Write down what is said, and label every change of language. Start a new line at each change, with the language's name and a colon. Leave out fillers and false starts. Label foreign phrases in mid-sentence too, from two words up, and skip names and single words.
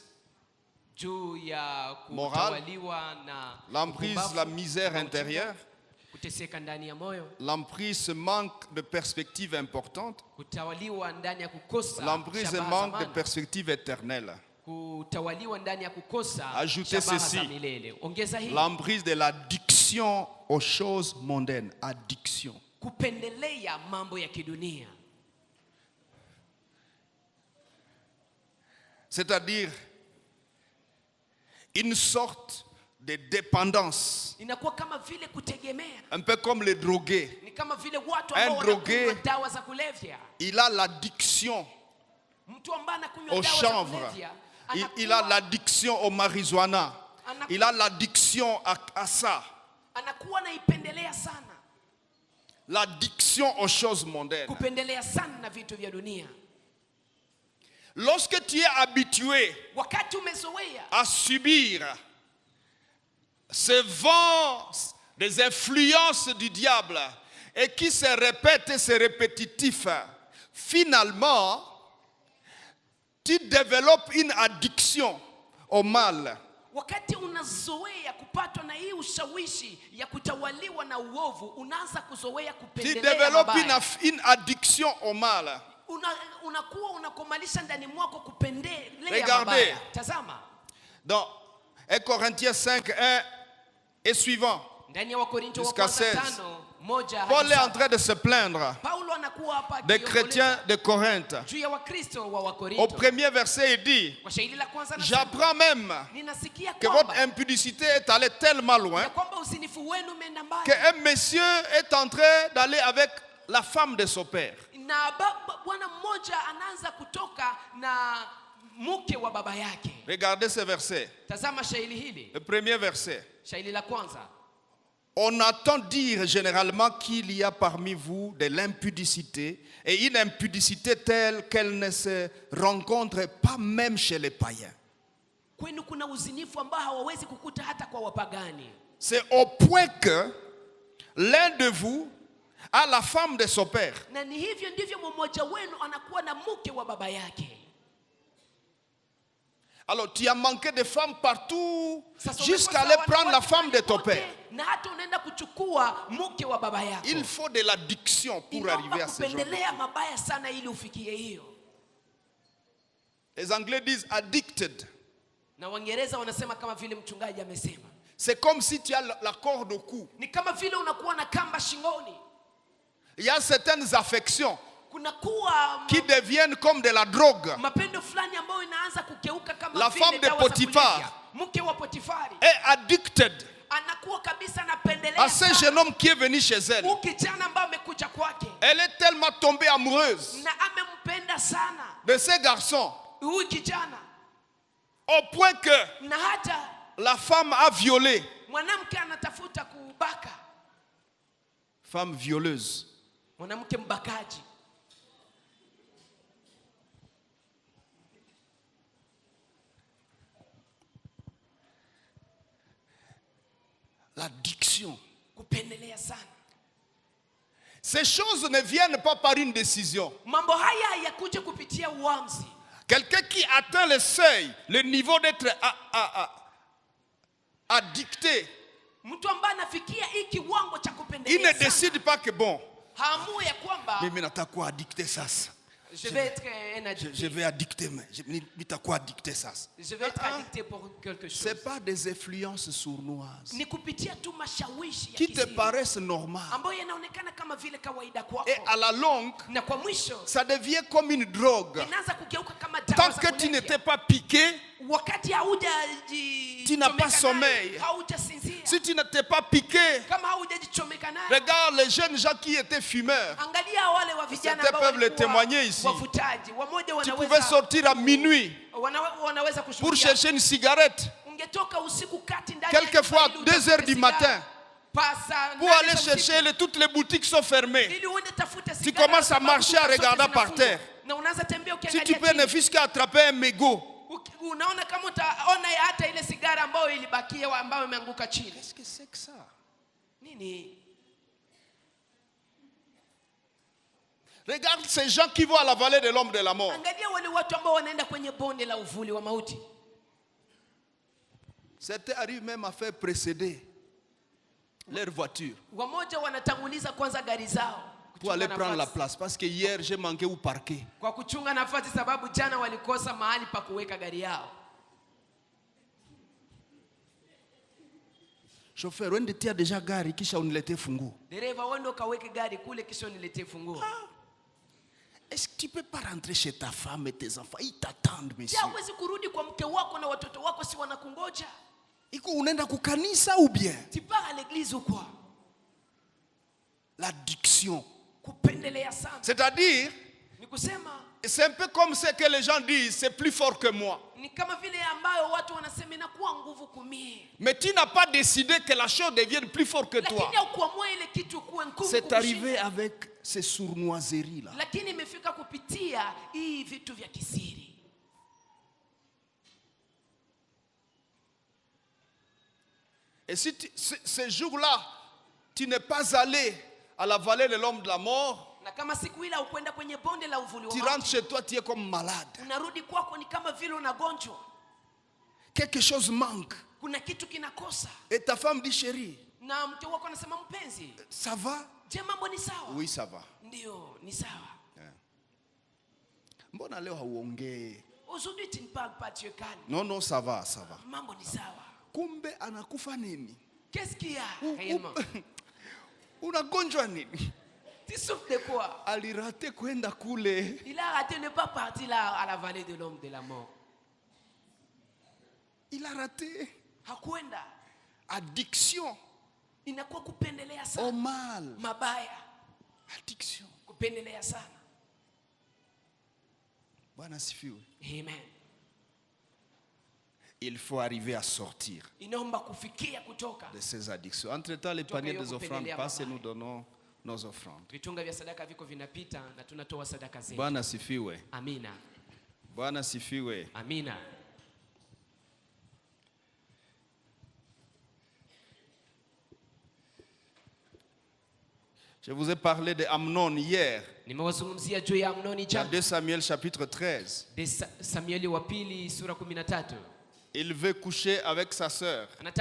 Swahili: juu ya
French: Moral.
Swahili: kutawaliwa na
French: l'emprise,
Swahili: upumbavu,
French: la misère
Swahili: na
French: intérieure,
Swahili: kuteseka ndani ya moyo,
French: l'emprise, ce manque de perspective importante,
Swahili: kutawaliwa ndani ya kukosa
French: l'emprise, un
Swahili: shabaha
French: manque
Swahili: za
French: de
Swahili: maana,
French: perspective éternelle,
Swahili: kutawaliwa ndani ya kukosa
French: Ajoutez
Swahili: shabaha
French: ceci.
Swahili: za milele. Ongeza hii
French: l'emprise de l'addiction Addiction aux choses mondaines. Addiction.
Swahili: Kupendelea mambo ya kidunia.
French: C'est-à-dire une sorte de dépendance.
Swahili: Inakuwa kama vile kutegemea.
French: Un peu comme les drogués.
Swahili: Ni kama vile watu
French: Un
Swahili: ambao
French: drogué,
Swahili: wanakunywa dawa za kulevya.
French: il a l'addiction
Swahili: Mtu ambaye anakunywa
French: au
Swahili: dawa za
French: chanvre.
Swahili: kulevya.
French: Il a l'addiction au marijuana. Il a l'addiction à ça.
Swahili: Anakuwa anaipendelea sana.
French: L'addiction aux choses mondaines.
Swahili: Kupendelea sana na vitu vya dunia.
French: Lorsque tu es habitué
Swahili: Wakati umezoea
French: à subir ce vent des influences du diable et qui se répète et c'est répétitif, finalement, tu développes une addiction au mal.
Swahili: wakati unazoea kupatwa na hii ushawishi ya kutawaliwa na uovu, unaanza kuzoea
French: Tu
Swahili: kupendelea
French: développes
Swahili: mabaya.
French: une addiction au mal.
Swahili: Unakuwa unakomalisha ndani mwako kupendelea
French: Regardez.
Swahili: mabaya. Tazama
French: Dans 1 Corinthiens 5, 1 et suivant,
Swahili: ndani ya Wakorintho wa
French: Jusqu'à
Swahili: kwanza
French: 16.
Swahili: 5:1
French: Paul
Swahili: hadi
French: est en
Swahili: 7.
French: train de se plaindre
Swahili: Paulo anakuwa hapa
French: des chrétiens de Corinthe.
Swahili: juu ya Wakristo wa
French: Au
Swahili: Wakorintho.
French: premier verset, il dit,
Swahili: Kwa shairi la kwanza anasema,
French: j'apprends même
Swahili: ninasikia
French: que votre
Swahili: kwamba
French: impudicité est allée tellement loin
Swahili: ya kwamba usinifu wenu umeenda mbali.
French: qu'un monsieur est en train d'aller avec la femme de son père.
Swahili: Na bwana mmoja anaanza kutoka na mke wa baba yake.
French: Regardez ce verset,
Swahili: Tazama shairi hili.
French: le premier verset.
Swahili: Shairi la kwanza.
French: On entend dire généralement qu'il y a parmi vous de l'impudicité et une impudicité telle qu'elle ne se rencontre pas même chez les païens.
Swahili: Kwenu kuna uzinifu ambao hawawezi kukuta hata kwa wapagani.
French: C'est au point que l'un de vous a la femme de son père.
Swahili: Na ni hivyo ndivyo mmoja wenu anakuwa na mke wa baba yake.
French: Alors tu as manqué de femmes partout
Swahili: Sasa
French: jusqu'à
Swahili: umekosa
French: aller
Swahili: wanawake
French: prendre la femme de ton
Swahili: wote,
French: père.
Swahili: na hata unaenda kuchukua mke wa baba yako.
French: Il faut de l'addiction pour
Swahili: Inaomba
French: arriver à ce genre.
Swahili: kupendelea mabaya sana ili ufikie hiyo.
French: Les Anglais disent addicted.
Swahili: Na Waingereza wanasema kama vile mchungaji amesema.
French: C'est comme si tu as la corde au cou.
Swahili: Ni kama vile unakuwa na kamba shingoni.
French: Il y a certaines affections
Swahili: Kunakuwa
French: qui deviennent comme de la drogue.
Swahili: mapendo fulani ambayo inaanza kukeuka kama
French: La
Swahili: vile
French: femme de
Swahili: dawa za
French: Potiphar.
Swahili: kulevya. Mke wa Potifari
French: Est addicted
Swahili: anakuwa kabisa anapendelea
French: à ce jeune homme qui est venu chez elle.
Swahili: huyu kijana ambaye amekuja kwake
French: Elle est tellement tombée amoureuse
Swahili: na amempenda sana
French: de ce garçon
Swahili: huyu kijana,
French: au point que
Swahili: na hata
French: la femme a violé.
Swahili: mwanamke anatafuta kubaka,
French: Femme violeuse.
Swahili: mwanamke mbakaji.
French: L'addiction.
Swahili: Kupendelea sana.
French: Ces choses ne viennent pas par une décision.
Swahili: Mambo haya hayakuja kupitia uamuzi.
French: Quelqu'un qui atteint le seuil, le niveau d'être addicté,
Swahili: Mtu ambaye anafikia hii kiwango cha
French: il
Swahili: kupendelea
French: ne
Swahili: sana,
French: décide pas que bon,
Swahili: haamui ya kwamba
French: mais n'as quoi addicter ça. je vais être addicté. Je vais addicter, mais t'as quoi addicter ça. Je vais être addicté pour quelque chose. C'est pas des influences sournoises
Swahili: Ni kupitia tu mashawishi ya
French: qui te
Swahili: kisiri
French: paraissent normales.
Swahili: ambayo yanaonekana kama vile kawaida kwako,
French: Et à la longue,
Swahili: na kwa mwisho
French: ça devient comme une drogue.
Swahili: inaanza kugeuka kama dawa
French: Tant
Swahili: za
French: que tu
Swahili: kulevya.
French: n'étais pas piqué,
Swahili: Wakati
French: tu n'as pas
Swahili: haujajichomeka
French: sommeil.
Swahili: nayo, haujasinzia,
French: si tu n'étais pas piqué,
Swahili: kama haujajichomeka nayo,
French: regarde les jeunes gens qui étaient fumeurs.
Swahili: angalia wale wa vijana
French: Certains
Swahili: ambao
French: peuvent le
Swahili: walikuwa
French: témoigner ici.
Swahili: wavutaji. Wamoja
French: Tu pouvais
Swahili: wanaweza
French: sortir à minuit
Swahili: wanaweza
French: pour
Swahili: kushuhudia.
French: chercher une cigarette.
Swahili: Ungetoka usiku kati ndani ya
French: Quelquefois,
Swahili: nyumba ili
French: 2 heures
Swahili: utafute
French: du
Swahili: sigara.
French: matin,
Swahili: Pasa
French: pour
Swahili: nane
French: aller
Swahili: za
French: chercher,
Swahili: usiku,
French: toutes les boutiques sont fermées.
Swahili: ili uende tafute
French: Tu
Swahili: sigara,
French: commences à
Swahili: sababu
French: marcher en
Swahili: duka zote
French: regardant par
Swahili: zinafungwa.
French: terre.
Swahili: Na unaanza tembea
French: Si
Swahili: ukiangalia
French: tu peux ne
Swahili: chini.
French: fût-ce qu'attraper un mégot.
Swahili: Unaona kama utaona hata ile sigara ambayo ilibakia ambayo imeanguka chini.
French: Qu'est-ce que c'est que ça?
Swahili: Nini?
French: Regarde ces gens qui vont à la vallée de l'homme de la mort.
Swahili: Angalia wale watu ambao wanaenda kwenye bonde la uvuli wa mauti.
French: Certains arrivent même à faire précéder leur voiture
Swahili: Wamoja wanatanguliza kwanza gari zao
French: pour aller
Swahili: kuchunga
French: prendre la
Swahili: nafasi.
French: place. Parce que hier, j'ai manqué où parquer.
Swahili: Kwa kuchunga nafasi sababu jana walikosa mahali pa kuweka gari yao. Chauffeur, wende tia déjà gari kisha uniletee funguo. Dereva, wende kaweke gari kule kisha uniletee funguo.
French: Est-ce que tu peux pas rentrer chez ta femme et tes enfants? Ils t'attendent, monsieur.
Swahili: Huwezi kurudi kwa mke wako na watoto wako, si wanakungoja? Iko unaenda kukanisa
French: ou bien? Tu pars à l'église ou quoi? L'addiction.
Swahili: Kupendelea sana.
French: C'est-à-dire,
Swahili: ni kusema,
French: c'est un peu comme ce que les gens disent, c'est plus fort que moi.
Swahili: Ni kama vile ambayo watu wanasema inakuwa nguvu kumie.
French: Mais tu n'as pas décidé que la chose devienne plus forte que toi.
Swahili: Lakini haukuamua ile kitu kuwe nguvu.
French: C'est arrivé avec ces sournoiseries là.
Swahili: Lakini imefika kupitia hii vitu vya kisiri.
French: Et si ce jour-là, tu n'es pas allé à la vallée de l'homme de la mort,
Swahili: na kama siku ile ukwenda kwenye bonde la uvuli wa
French: tu rentres chez toi, tu es comme malade.
Swahili: Unarudi kwako ni kama vile unagonjwa.
French: Quelque chose manque.
Swahili: Kuna kitu kinakosa.
French: Et ta femme dit chérie.
Swahili: Na mke wako anasema mpenzi,
French: ça va?
Swahili: Je, mambo ni sawa?
French: Oui, ça va.
Swahili: Ndio, ni sawa. Mbona leo hauongee?
French: Aujourd'hui tu ne parles pas, tu es calme. Non, non, ça va, ça va.
Swahili: Mambo ni sawa. Kumbe anakufa nini?
French: Qu'est-ce qu'il y a réellement?
Swahili: Unagonjwa nini?
French: Tu souffres de quoi?
Swahili: Alirate kwenda kule.
French: Il a raté de ne pas partir là à la vallée de l'homme de la mort. Il a raté.
Swahili: Hakwenda.
French: Addiction.
Swahili: Inakuwa kupendelea sana.
French: Au mal.
Swahili: Mabaya.
French: Addiction.
Swahili: Kupendelea sana. Bwana asifiwe. Amen.
French: Il faut arriver à sortir de ces addictions. Entre-temps, les paniers des offrandes passent et nous donnons nos offrandes.
Swahili: Bwana asifiwe. Amina. Bwana asifiwe. Amina.
French: Je vous ai parlé de Amnon hier. Il y a 2 Samuel chapitre 13. Il veut coucher avec sa sœur.